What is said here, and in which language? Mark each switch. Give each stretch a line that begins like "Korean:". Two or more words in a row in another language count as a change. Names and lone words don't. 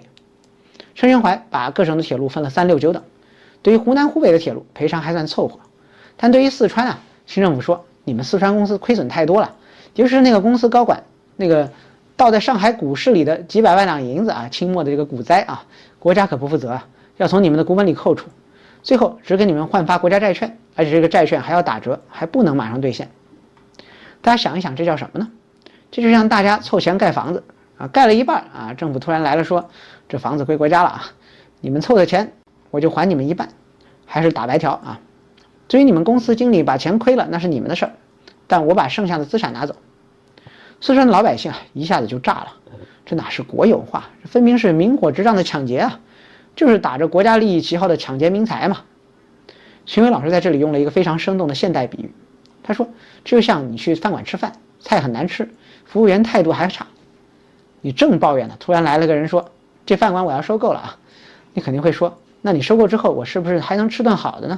Chinese: 盛宣懷把各省的鐵路分了3、6、9等，對於湖南、湖北的鐵路賠償還算湊合，但對於四川啊，清政府說你們四川公司虧損太多了，尤其是那個公司高管那個倒在上海股市裡的幾百萬兩銀子啊，清末的這個股災啊，國家可不負責啊，要從你們的股本裡扣除，最後只給你們換發國家債券，而且這個債券還要打折，還不能馬上兌現。大家想一想，這叫什麼呢？這就像大家湊錢蓋房子啊，蓋了一半啊，政府突然來了說，這房子歸國家了啊，你們湊的錢我就還你們一半，還是打白條啊。至於你們公司經理把錢虧了，那是你們的事兒，但我把剩下的資產拿走。四川的老百姓啊，一下子就炸了，這哪是國有化，這分明是明火執仗的搶劫啊，就是打着國家利益旗號的搶劫民財嘛。秦晖老師在這裡用了一個非常生動的現代比喻，他說這就像你去飯館吃飯，菜很難吃，服務員態度還差，你正抱怨呢，突然來了個人說這飯館我要收購了啊，你肯定會說，那你收购之後我是不是还能吃頓好的呢？